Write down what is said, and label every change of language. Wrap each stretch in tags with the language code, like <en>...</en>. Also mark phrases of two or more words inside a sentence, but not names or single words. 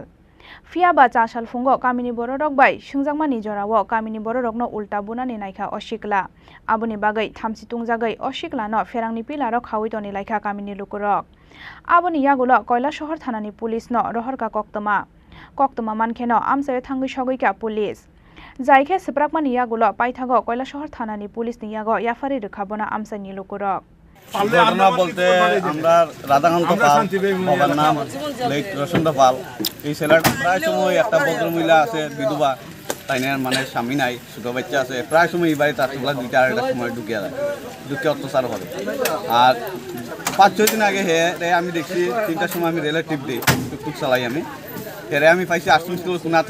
<trp>Fiaba chasal fungo kamini bororok bai sungjangmani jorawo kamini bororokno ulta bunani naikha oshikla abuni bagai thamsi tungjagai oshikla no ferangni pilaro khawi toni laikha kamini lukurok abuni yagulo Koilashahar thanani police no rohorka koktoma mankheno amsaye thangui sogoika police jaike seprakmani yagulo paithago Koilashahar thanani police ni yago yafari rekhabona amsani lukurok</trp> <bn>ঘটনা বলতে আমরা রাধাকান্ত পাল বাবার নাম লেট রসন্ত পাল এই ছেলেটা প্রায় সময় একটা ভদ্রমহিলা আছে বিধবা তাই না মানে স্বামী নাই ছোট বাচ্চা আছে প্রায় সময় এই বাড়িতে রাত্রিবেলা 2টা আড়াইটার সময় ঢুকিয়ে যায় ঢুকে অত্যাচার করে আর 5-6 দিন আগে আমি দেখছি 3টার সময় আমি রেলের টিপ দিই টুকটুক চালাই আমি আমি পাইছি আশ্রম স্কুল কোনাতে</bn>